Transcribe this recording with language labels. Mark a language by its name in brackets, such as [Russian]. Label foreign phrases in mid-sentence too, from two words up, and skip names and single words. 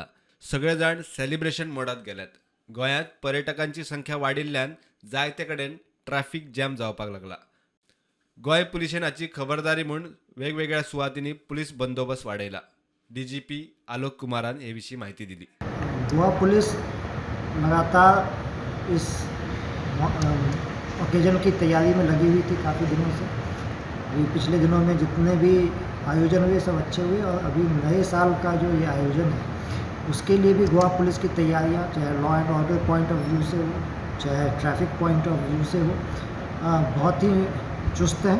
[Konkani] सगळे जाण सेलिब्रेशन मोडात गेल्यात. गोंयांत पर्यटकांची संख्या वाडिल्ल्यान जायते कडेन ट्रॅफिक जॅम जावपाक लागला. गोंय पुलिशेन हाची खबरदारी म्हूण वेगवेगळ्या सुवातींनी पुलीस बंदोबस्त वाडयला. डीजीपी आलोक कुमारान हे विशीं माहिती दिली. [Hindi] गोवा पुलिस लगातार इस ओकेजन की तैयारी में लगी हुई थी काफ़ी दिनों से। अभी पिछले दिनों में जितने भी आयोजन हुए सब अच्छे हुए और अभी नए साल का जो ये आयोजन है उसके लिए भी गोवा पुलिस की तैयारियां चाहे [English] law and order point of view [Hindi] से हो चाहे [English] traffic point of view [Hindi] से हो बहुत ही चुस्त हैं।